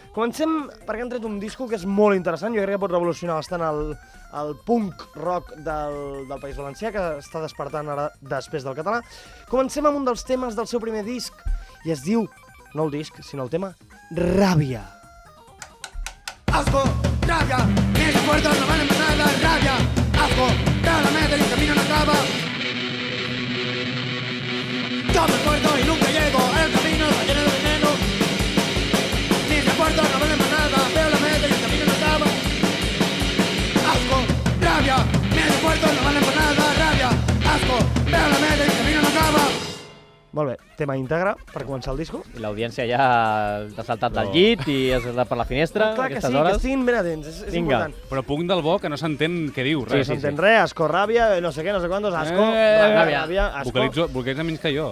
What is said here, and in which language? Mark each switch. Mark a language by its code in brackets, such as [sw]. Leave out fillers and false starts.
[ca] Comencem perquè han tret un disco que és molt interessant. Jo crec que pot revolucionar bastant el punk rock del País Valencià, que està despertant ara després del català. Comencem amb un dels temes del seu primer disc i es diu, no el disc, sinó el tema, Ràbia. [es] Asco, rabia, mis recuerdos no valen para nada, rabia, asco, claramente el camino no acaba. Yo me acuerdo y nunca llego, el camino está lleno de veneno. Mis recuerdos no valen para nada, veo la meta y el camino no acaba. Asco, rabia, mis recuerdos no valen para nada, rabia, asco, veo la meta y el camino no acaba. [ca] Molt bé, tema íntegre per començar el disco. I l'audiència ja t'ha saltat del llit i has saltat per la finestra a aquestes hores. Que estiguin ben atents, és important. Però punt del bo que no s'entén què diu, res. Sí, s'entén res, asco, ràbia, no sé què, no sé quantos, asco, ràbia, asco. Vocalitza menys que jo.